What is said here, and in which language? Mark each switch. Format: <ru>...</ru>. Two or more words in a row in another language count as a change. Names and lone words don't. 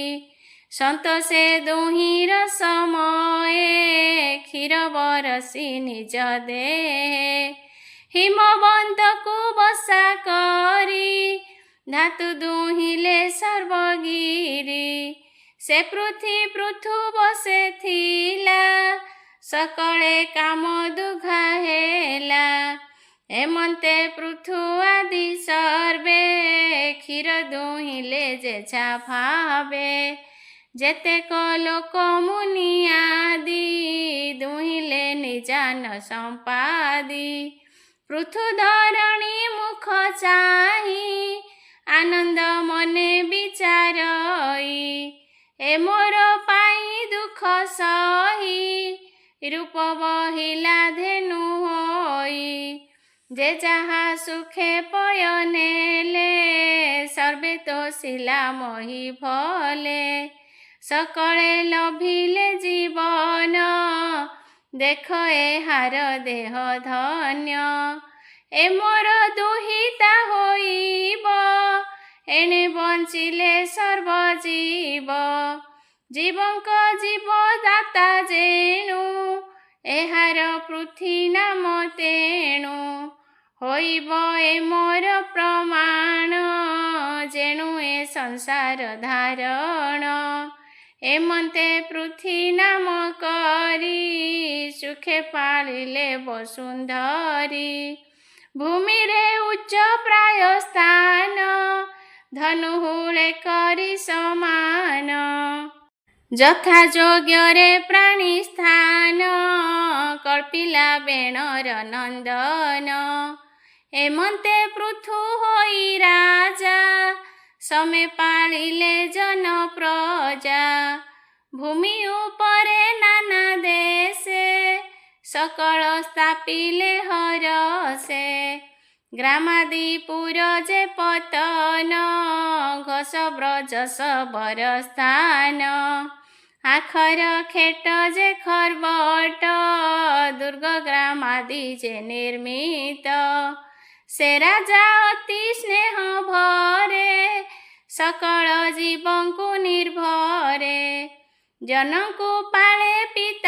<or>ସନ୍ତୋଷେ ଦୁହିଁର ସମୟେ, କ୍ଷୀର ବରସି ନିଜ ଦେହେ। ହିମବନ୍ତକୁ ବସା କରି, ଧାତୁ ଦୁହିଁଲେ ସର୍ବଗିରି। ସେ ପୃଥୁ ବସେ ଥିଲା, ସକଳେ କାମ ଦୁଘା ହେଲା ଏମନ୍ତେ ପୃଥୁ ଆଦି ସର୍ବେ କ୍ଷୀର ଦୁହିଲେ ଯେଛା ଭାବେ ଯେତେକ ଲୋକ ମୁନି ଆଦି ଦୁହିଲେ ନିଜାନ ସମ୍ପାଦୀ ପୃଥୁ ଧରଣୀ ମୁଖ ଚାହୀ ଆନନ୍ଦ ମନେ ବିଚାରଈ ଏ ମୋର ପାଈ ଦୁଖ ସହୀ ରୂପ ବହିଲା ଧେନୁ ହୋଈ ଯେ ଯହା ସୁଖେ ପୟନେଲେ ସର୍ବେ ତୋଷିଲା ମୋହି ଭଲେ ସକଳେ ଲଭିଲେ ଜୀବନ ଦେଖ ଏହାର ଦେହ ଧନ୍ୟ ଏ ମୋର ଦୁହିତା ହୋଇବ ଏଣେ ବଞ୍ଚିଲେ ସର୍ବଜୀବ ଜୀବଙ୍କ ଜୀବଦାତା ଯେଣୁ ଏହାର ପୃଥ୍ୱୀ ନାମ ତେଣୁ ହୋଇବ ଏ ମୋର ପ୍ରମାଣ ଯେଣୁ ଏ ସଂସାର ଧାରଣ ଏମନ୍ତେ ପୃଥ୍ୱୀ ନାମ କରୀ ସୁଖେ ପାଳିଲେ ବସୁନ୍ଧରୀ ଭୂମି ରେ ଉଚ୍ଚ ପ୍ରାୟ ସ୍ଥାନ ଧନୁହୁଳେ କରୀ ସମାନ ଯଥା ଯୋଗ୍ୟରେ ପ୍ରାଣୀ ସ୍ଥାନ କଳ୍ପିଲା ବେଣର ନନ୍ଦନ ଏମନ୍ତେ ପୃଥୁ ହୋଇ ରାଜା ସମେ ପାଳିଲେ ଜନ ପ୍ରଜା ଭୂମି ଉପରେ ନାନା ଦେଶେ ସକଳ ସ୍ଥାପିଲେ ହରସେ ଗ୍ରାମାଦିପୁର ଯେ ପତନ ଘୋଷ ବ୍ରଜ ସବର ସ୍ଥାନ ଆଖର ଖେଟ ଯେ ଖରବଟ ଦୁର୍ଗ ଗ୍ରାମାଦି ଯେ ନିର୍ମିତ ସେ ରାଜା ଅତି ସ୍ନେହ ଭରେ ସକଳ ଜୀବଂକୁ ନିର୍ଭରେ ଜନକୁ ପାଳେ ପିତା</or>